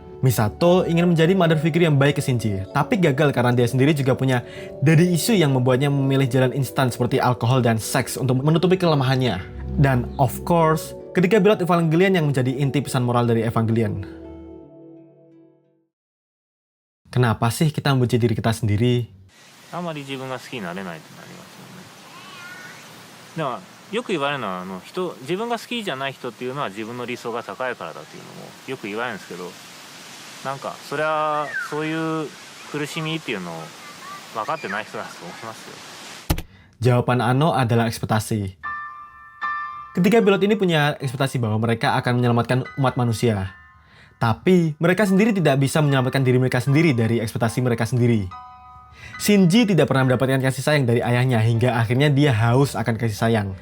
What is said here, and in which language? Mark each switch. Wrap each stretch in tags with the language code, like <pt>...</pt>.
<id>Misato ingin menjadi mother figure yang baik ke Shinji, tapi gagal karena dia sendiri juga punya daddy issue yang membuatnya memilih jalan instan seperti alkohol dan seks untuk menutupi kelemahannya. Dan</id> <en>of course,</en> <id>ketika Beloved Evangelion yang menjadi inti pesan moral dari Evangelion. Kenapa sih kita membenci diri kita sendiri?</id> <ja>あんまり自分が好きになれないってなりますよね。だからよく言われるのは自分が好きじゃない人っていうのは自分の理想が高いからだっていうのもよく言われるんですけど、なんかそれはそういう苦しみっていうのを分かってない人だと思いますよ。</ja> <id>Jawaban Ano adalah ekspektasi. Ketiga pilot ini punya ekspektasi bahwa mereka akan menyelamatkan umat manusia. Tapi mereka sendiri tidak bisa menyelamatkan diri mereka sendiri dari ekspektasi mereka sendiri. Shinji tidak pernah mendapatkan kasih sayang dari ayahnya hingga akhirnya dia haus akan kasih sayang.</id>